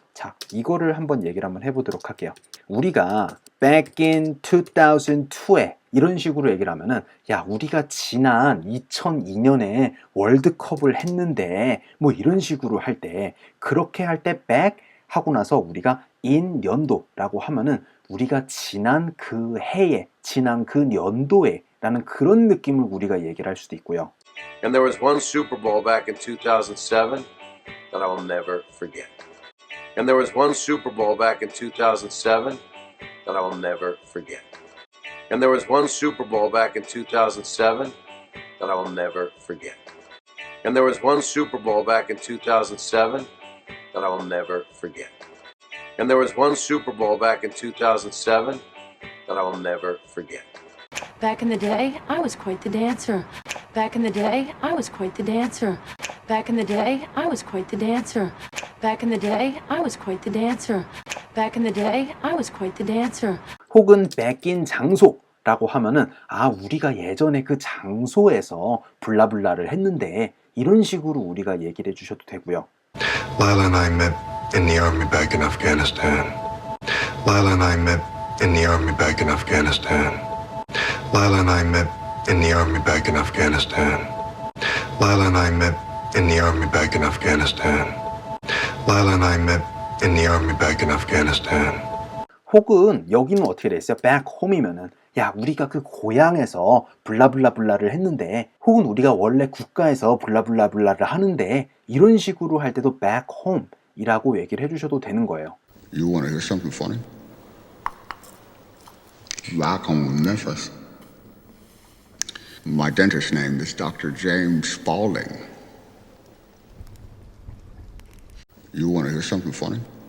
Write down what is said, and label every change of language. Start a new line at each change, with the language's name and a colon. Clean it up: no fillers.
Korean: 자, 이거를 한번 얘기를 한번 해보도록 할게요. 우리가
English: back in 2002
Korean: 에 이런 식으로 얘기를 하면은 야, 우리가 지난 2002년에 월드컵을 했는데 뭐 이런 식으로 할 때, 그렇게 할 때 back 하고 나서 우리가 in 연도라고 하면은 우리가 지난 그 해에, 지난 그 연도에 라는 그런 느낌을 우리가 얘기를 할 수도 있고요.
English: And there was one Super Bowl back in 2007 that I will never forget. And there was one Super Bowl back in 2007 that I will never forget. And there was one Super Bowl back in 2007 that I will never forget. And there was one Super Bowl back in 2007 that I will never forget. And there was one Super Bowl back in 2007 that I will never forget. Back in the day, I was quite the dancer. Back in the day, I was quite the dancer. Back in the day, I was quite the dancer. Back in the day, I was quite the dancer. Back in the day, I was quite the dancer.
Korean: 혹은 back in 장소라고 하면은 아, 우리가 예전에 그 장소에서 블라블라를 했는데 이런 식으로 우리가 얘기를 해주셔도 되고요.
English: Lila and I met in the army back in Afghanistan. Lila and I met in the army back in Afghanistan. Lila and I met in the army back in Afghanistan. Lila and I met in the army back in Afghanistan. Lila and I met in the army back in Afghanistan.
Korean: 혹은 여기는 어떻게 돼 있어요? back home이면은 야, 우리가 그 고향에서 블라블라블라를 했는데, 혹은 우리가 원래 국가에서 블라블라블라를 하는데, 이런 식으로 할 때도 back home 이라고 얘기를 해주셔도 되는 거예요.
English: You want to hear something funny? Back home in Memphis, my dentist name is Dr. James Spaulding. You want to hear something funny?